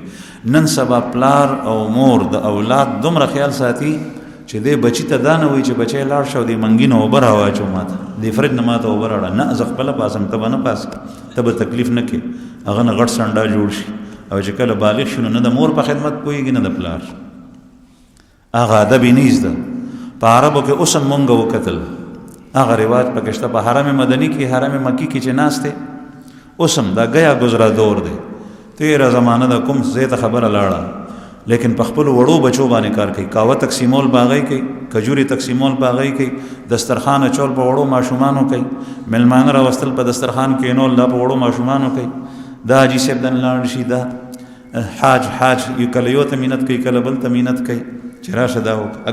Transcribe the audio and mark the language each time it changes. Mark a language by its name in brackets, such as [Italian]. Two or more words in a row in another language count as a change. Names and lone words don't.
[Pashto] نن سبا پلار او مور د اولاد دومره خیال ساتي چې دی بچي ته دا نه وایي چې بچی لاړ شه او د منګي نه اوبه راواچو ماته، د فرج نه ماته اوبه راوړه، نه زه خپله پاسم، ته به نه پاسې، ته به تکلیف نه کې، هغه نه غټ سنډا جوړ شي، او چې کله بالغ شي نو نه د مور په خدمت پوهېږي نه د پلار. هغه ادب یې نه زده. په عربو کې اوس هم مونږ وکتل، هغه رواج پکې شته، په حرم مدني کې، حرم مکي کې چې ناست دی، اوس هم دا [Urdu] گیا گزرا دور [Pashto] دی. تیره زمانه د کوم ځای ته خبره لاړه، لیکن په خپل وړو بچو باندې کار کوي. کاوه تقسیمول باغی کوي، کجوري تقسیمول باغی کوي، دسترخوان اچول په وړو ماشومانو کوي، ملمانه راوستل په دسترخوان کېنول دا په وړو ماشومانو کوي. دا حاجي صاحب دن لاړ شي، دا حاج یو کله یو ته مینت کوي، کله بل ته مینت کوي چې راشه دا وکړه.